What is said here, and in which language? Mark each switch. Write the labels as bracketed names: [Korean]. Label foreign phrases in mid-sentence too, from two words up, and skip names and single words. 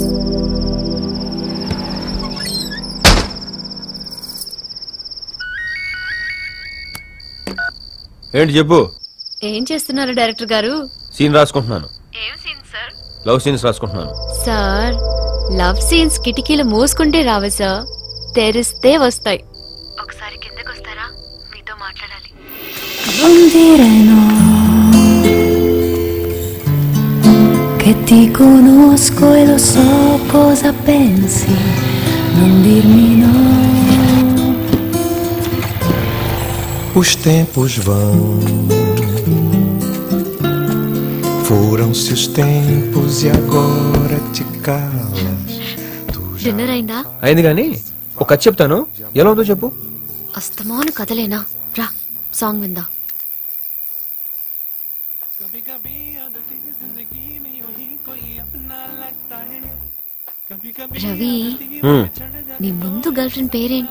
[Telugu] ఏంటి చెప్పు. ఏం చేస్తున్నారు డైరెక్టర్ గారు? సీన్ రాసుకుంటున్నాను. ఏం సీన్ సార్? [English] love scenes [Telugu] రాసుకుంటున్నాను. సార్, [English] love scenes [Telugu] కిటికీలు మూసుకుంటే రావు సార్, తెరిస్తే వస్తాయి. ఒకసారి కిందకు వస్తారా? మీతో మాట్లాడాలి. [Italian] Non dire no, che ti conosco e lo so cosa pensi, non dirmi no. [Portuguese] Os tempos vão, foram-se os tempos e agora te calas. [Telugu] డిన్నర్ అయిందా? అయింది కానీ ఒక కథ చెప్తాను, ఎలా ఉందో చెప్పు. అస్తమాను కథలేనా? రా సాంగ్ విందా. రవి, నీ ముందు [English] girl friend [Telugu] పేరేంటి?